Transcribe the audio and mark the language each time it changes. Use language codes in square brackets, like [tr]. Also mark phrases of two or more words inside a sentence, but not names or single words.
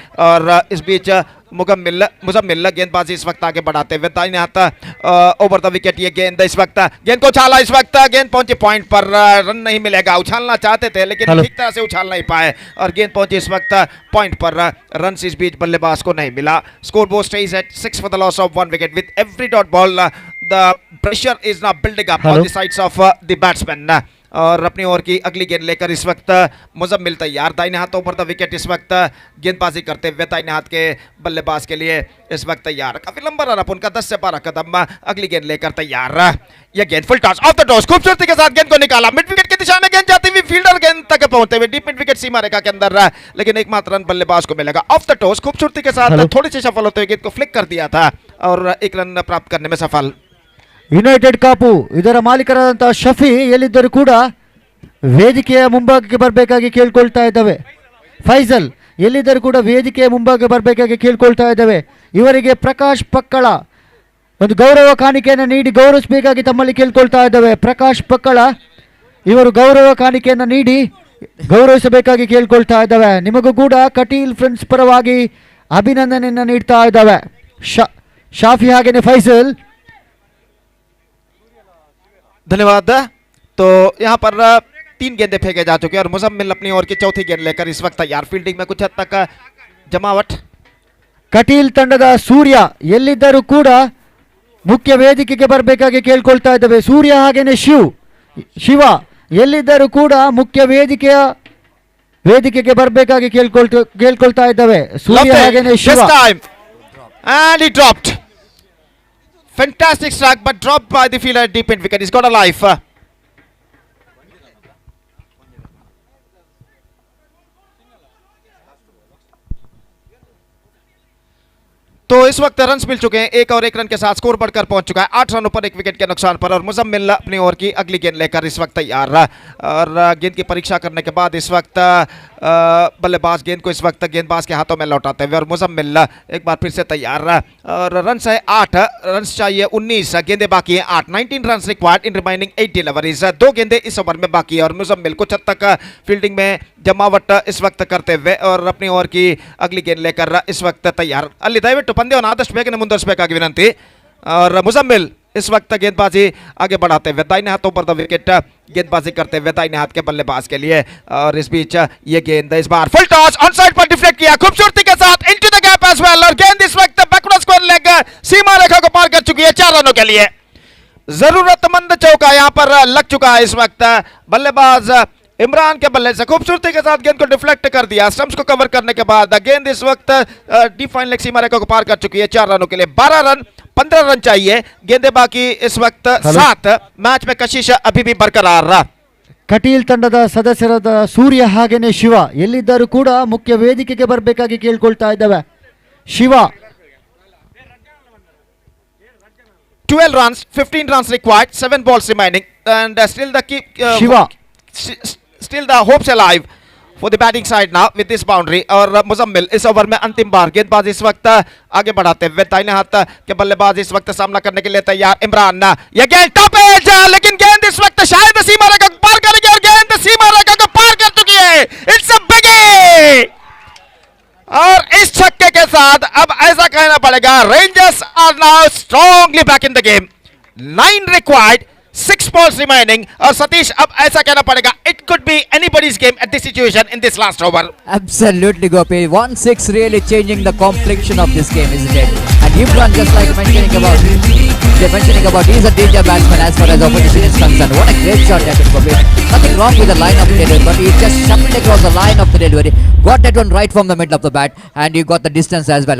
[hi] और इस बीच मुजम्मिल गेंदबाजी इस वक्त आगे बढ़ाते हुए दाहिने हाथ [en] over the wicket. [hi] ये गेंद इस वक्त गेंद को उछाला, इस वक्त गेंद पहुंची पॉइंट पर. रन नहीं मिलेगा. उछालना चाहते थे लेकिन ठीक तरह से उछाल नहीं पाए और गेंद पहुंची इस वक्त पॉइंट पर. रन इस बीच बल्लेबाज को नहीं मिला. स्कोर बोर्ड [en] stage at 6 for the loss of 1 wicket. with every dot ball [hi] the pressure is now building up on the sides of the batsmen. और अपनी ओर की अगली गेंद लेकर इस वक्त मुजम्मिल तैयार, दाहिने हाथों पर [en] the wicket [hi] इस वक्त गेंदबाजी करते हुए दाहिने हाथ के बल्लेबाज के लिए इस वक्त तैयार, काफी लंबा [en] run up [hi] उनका 10 से 12 कदम, अगली गेंद लेकर तैयार, यह गेंद [en] full toss off the toss, [hi] खूबसूरती के साथ गेंद को निकाला, [en] mid wicket [hi] की दिशा में गेंद जाती हुई फील्डर गेंद तक पहुंचते हुए [en] deep mid wicket [hi] सीमा रेखा के अंदर, लेकिन एकमात्र रन बल्लेबाज को मिलेगा। [en] off the toss [hi] खूबसूरती के साथ थोड़ी सी सफल होते हुए गेंद को फ्लिक कर दिया था और एक रन प्राप्त करने में सफल। [kn] ಯುನೈಟೆಡ್ ಕಾಪು ಇದರ ಮಾಲೀಕರಾದಂತಹ ಶಫಿ ಎಲ್ಲಿದ್ದರೂ ಕೂಡ ವೇದಿಕೆಯ ಮುಂಭಾಗಕ್ಕೆ ಬರಬೇಕಾಗಿ ಕೇಳ್ಕೊಳ್ತಾ ಇದ್ದಾವೆ. ಫೈಜಲ್ ಎಲ್ಲಿದ್ದರೂ ಕೂಡ ವೇದಿಕೆಯ ಮುಂಭಾಗಕ್ಕೆ ಬರಬೇಕಾಗಿ ಕೇಳ್ಕೊಳ್ತಾ ಇದ್ದಾವೆ. ಇವರಿಗೆ ಪ್ರಕಾಶ್ ಪಕ್ಕಳ ಒಂದು ಗೌರವ ಕಾಣಿಕೆಯನ್ನು ನೀಡಿ ಗೌರವಿಸಬೇಕಾಗಿ ತಮ್ಮಲ್ಲಿ ಕೇಳ್ಕೊಳ್ತಾ ಇದ್ದಾವೆ. ಪ್ರಕಾಶ್ ಪಕ್ಕಳ ಇವರು ಗೌರವ ಕಾಣಿಕೆಯನ್ನು ನೀಡಿ ಗೌರವಿಸಬೇಕಾಗಿ ಕೇಳ್ಕೊಳ್ತಾ ಇದ್ದಾವೆ. ನಿಮಗೂ ಕೂಡ ಕಟೀಲ್ ಫ್ರೆಂಡ್ಸ್ ಪರವಾಗಿ ಅಭಿನಂದನೆಯನ್ನು ನೀಡ್ತಾ ಇದ್ದಾವೆ. ಶಾಫಿ ಹಾಗೇನೆ ಫೈಜಲ್, [hi] धन्यवाद। तो यहाँ पर 3 गेंदें फेंके जा चुके हैं और मुजम्मिल अपनी ओर की चौथी गेंद लेकर इस वक्त तैयार, फील्डिंग में कुछ हद तक जमावट। [kn] ಕಟೀಲ್ ತಂಡದ ಸೂರ್ಯ ಎಲ್ಲಿದ್ದರೂ ಕೂಡ ಮುಖ್ಯ ವೇದಿಕೆಗೆ ಬರಬೇಕಾಗಿ ಕೇಳ್ಕೊಳ್ತಾ ಇದ್ದಾವೆ. ಸೂರ್ಯ ಹಾಗೇನೆ ಶಿವ ಎಲ್ಲಿದ್ದರೂ ಕೂಡ ಮುಖ್ಯ ವೇದಿಕೆಗೆ ಬರಬೇಕಾಗಿ ಕೇಳ್ಕೊಳ್ತಾ ಇದ್ದಾವೆ. ಸೂರ್ಯ ಹಾಗೇನೆ ಶಿವ. [en] And he dropped. Fantastic strike, but dropped by the fielder at deep end wicket. He's got a life. [hi] तो इस वक्त रन मिल चुके हैं, एक और एक रन के साथ स्कोर बढ़कर पहुंच चुका है 8 रनों पर 1 विकेट के नुकसान पर, और मुजम्मिल अपनी ओर की अगली गेंद लेकर इस वक्त तैयार, और गेंद की परीक्षा करने के बाद इस वक्त बल्लेबाज गेंद को इस वक्त गेंदबाज के हाथों में लौटाते हुए, और मुजम्मिल एक बार फिर से तैयार, और रन है 8, रन चाहिए 19, गेंदें बाकी हैं 8, [en] 19 run required in remaining 8 deliveries, [hi] 2 गेंदें इस ओवर में बाकी है, और मुजम्मिल कुछ हद तक फील्डिंग में जमावट इस वक्त करते हुए और अपनी ओर की अगली गेंद लेकर इस वक्त तैयार। [kn] ಅಲ್ಲಿ ದಯವಿಟ್ಟು ಪಂದ್ಯವನ್ನು ಆದಷ್ಟು ಬೇಗನೆ ಮುಂದುವರಿಸಬೇಕಾಗಿ ವಿನಂತಿ। [hi] और मुजम्मिल इस वक्त गेंदबाजी आगे बढ़ाते हुए दाहिने हाथों पर [en] the wicket [hi] गेंदबाजी करते हुए दाहिने हाथ के बल्लेबाज के लिए, और इस बीच ये गेंद इस बार [en] full toss on side [hi] पर डिफ्लेक्ट किया खूबसूरती के साथ [en] into the gap as well, [hi] और गेंद इस वक्त [en] backward square leg [hi] सीमा रेखा को पार कर चुकी है 4 रनों के लिए। जरूरतमंद चौका यहां पर लग चुका है इस वक्त, बल्लेबाज इमरान के बल्ले से खूबसूरती के साथ गेंद को डिफ्लेक्ट कर दिया, स्टंप्स को कवर करने के बाद गेंद इस वक्त [en] deep fine leg [hi] सीमा रेखा को पार कर चुकी है 4 रनों के लिए। 12 रन 15 रन चाहिए, गेंदें बाकी इस वक्त 7, मैच में कशिश अभी भी बरकरार रहा। [kn] ಕಟೀಲ್ ತಂಡದ ಸದಸ್ಯರಾದ ಸೂರ್ಯ ಹಾಗೇನೆ ಶಿವ ಎಲ್ಲಿದ್ದರೂ ಕೂಡ ಮುಖ್ಯ ವೇದಿಕೆಗೆ ಬರಬೇಕಾಗಿ ಕೇಳ್ಕೊಳ್ತಾ ಇದ್ದಾವೆ. ಶಿವ [en] 12 runs, 15 runs required, 7 balls remaining, and still the Shiva. Still the hopes alive for the batting side now with this boundary, [hi] और मुजम्मिल इस ओवर में अंतिम बार गेंदबाज इस वक्त आगे बढ़ाते हुए दाहिने हाथ के बल्लेबाज इस वक्त सामना करने के लिए तैयार। इमरान यह गेंद [en] top edge, [hi] लेकिन गेंद इस वक्त शायद सीमा रेखा को पार करेगी, और गेंद सीमा रेखा को पार कर चुकी है। [en] it's a biggie, [hi] और इस छक्के के साथ अब ऐसा कहना पड़ेगा [en] Rangers are now strongly back in the game. 9 रिक्वायर्ड, 6 balls remaining, [hi] और सतीश अब ऐसा कहना पड़ेगा [en] it could be anybody's game at this situation in this last over. Absolutely, Gopi. 1-6 really changing the complexion of this game, isn't it? And Imran, just like mentioning about he's a danger batsman as far as opposition is concerned. What a great shot that is, Gopi. Nothing wrong with the line of delivery, but he just shuffled across the line of the delivery, got that one right from the middle of the bat, and he got the distance as well.